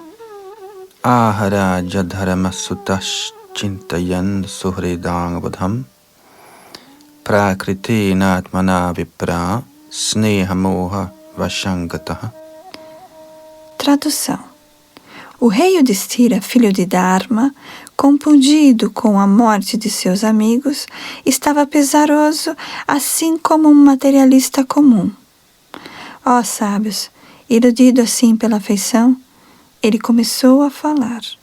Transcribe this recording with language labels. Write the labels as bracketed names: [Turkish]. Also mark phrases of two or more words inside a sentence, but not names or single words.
[Sanskrit] Aharaja dharmasutash chintayan suhridang vadham prakritena atmana vipra snehamoha vashangataha. [Portuguese] Tradução. O rei Yudhishthira, filho de Dharma, compungido com a morte de seus amigos, estava pesaroso, assim como um materialista comum. Ó sábios, iludido assim pela afeição, ele começou a falar.